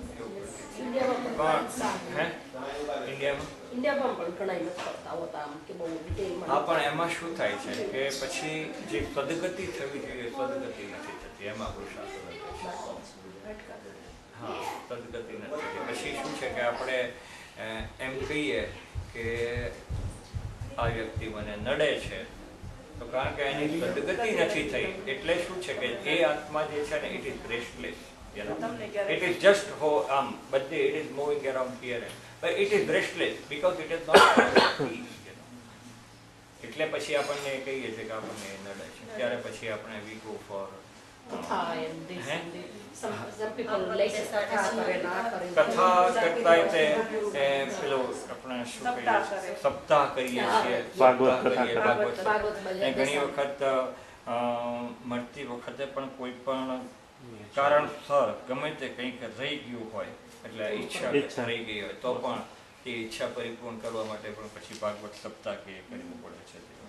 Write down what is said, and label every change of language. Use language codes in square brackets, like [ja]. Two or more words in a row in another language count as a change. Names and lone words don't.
[gu] હા, પણ એમાં શું થાય છે કે પછી જે સદગતિ થવી જોઈએ સદગતિ નથી થતી, એમાં આપણું શાસ્ત્ર સદગતિ નથી થતી. પછી શું છે કે આપણે એમ કહીએ કે આ વ્યક્તિ મને નડે છે, તો કારણ કે એની સદગતિ નથી થઈ એટલે શું છે કે એ આત્મા જે છે ને, [en] it is restless. It is just but it is moving around here, but it is restless because it is not peace. [gu] એટલે પછી આપણને કહીએ છીએ કે આપણને નડે છે, ત્યારે પછી આપણે [en] we go for [gu] કથા કરતા પેલો આપણે શું કહીએ સપ્તાહ કરીએ છીએ, ભાગવત. ઘણી વખત મળતી વખતે પણ કોઈ પણ કારણસર ગમે તે કંઈક રહી ગયું હોય, એટલે ઈચ્છા રહી ગઈ હોય તો પણ એ ઈચ્છા પરિપૂર્ણ કરવા માટે પણ પછી ભાગવત સપ્તાહ કે કરવું પડે છે.